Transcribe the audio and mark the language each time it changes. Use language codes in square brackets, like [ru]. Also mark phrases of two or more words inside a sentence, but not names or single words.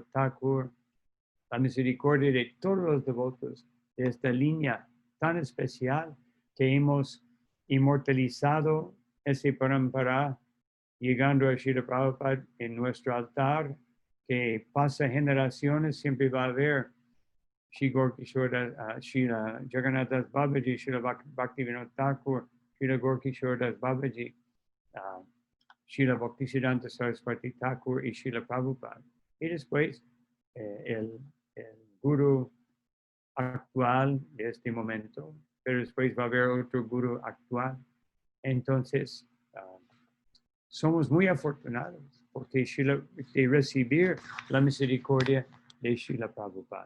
[es] Thakur, la misericordia de todos los devotos de esta línea tan especial que hemos inmortalizado ese parampara, llegando a Srila Prabhupada en nuestro altar, que pasa generaciones, siempre va a haber Srila Jagannath Das Babaji, Srila Bhaktivinoda Thakur, Srila Gorkishore Das Babaji, Srila Bhaktisiddhanta Saraswati Thakur y Srila Prabhupada. Y después el guru actual de este momento, pero después va a haber otro guru actual. Entonces, somos muy afortunados porque de recibir la misericordia de Srila Prabhupada.